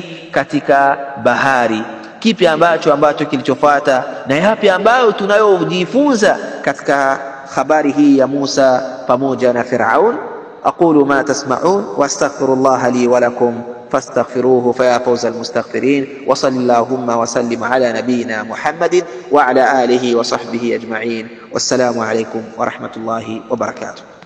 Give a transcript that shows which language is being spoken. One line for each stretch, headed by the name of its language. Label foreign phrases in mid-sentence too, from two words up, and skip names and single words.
Swahili: Katika bahari. Kipi ambacho kilichofuata na yapi ambayo tunayojifunza katika habari hii ya Musa pamoja na Firaun?
Arabic: أقول ما تسمعون وأستغفر الله لي ولكم فاستغفروه ففوز المستغفرين وصلى الله وسلم على نبينا محمد وعلى آله وصحبه أجمعين. والسلام عليكم ورحمة الله وبركاته.